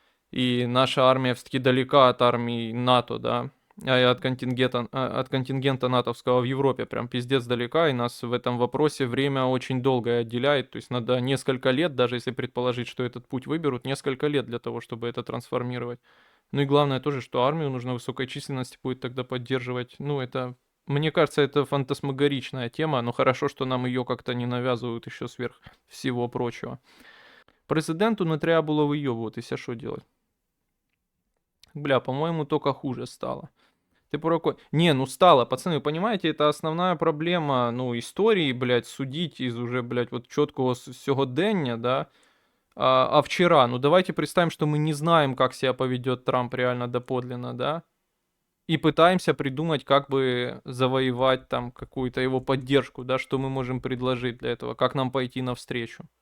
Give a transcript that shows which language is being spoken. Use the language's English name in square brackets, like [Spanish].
[Russian] И наша армия все-таки далека от армии НАТО, да, и от контингента натовского в Европе, прям пиздец далека, и нас в этом вопросе время очень долгое отделяет, то есть надо несколько лет, даже если предположить, что этот путь выберут, несколько лет для того, чтобы это трансформировать. Ну и главное тоже, что армию нужно высокой численности будет тогда поддерживать, ну это, мне кажется, это фантасмагоричная тема, но хорошо, что нам ее как-то не навязывают еще сверх всего прочего. [Ukrainian] Президенту не треба було вийобуватися, що [Russian] делать? Бля, по-моему, только хуже стало. Ты по рукой... Не, ну стало, пацаны, вы понимаете, это основная проблема, ну, истории, блядь, судить из уже, блядь, вот четкого [Ukrainian] сьогодення, [Russian] да, а вчера, ну давайте представим, что мы не знаем, как себя поведет Трамп реально доподлинно, да, и пытаемся придумать, как бы завоевать там какую-то его поддержку, да, что мы можем предложить для этого, как нам пойти навстречу.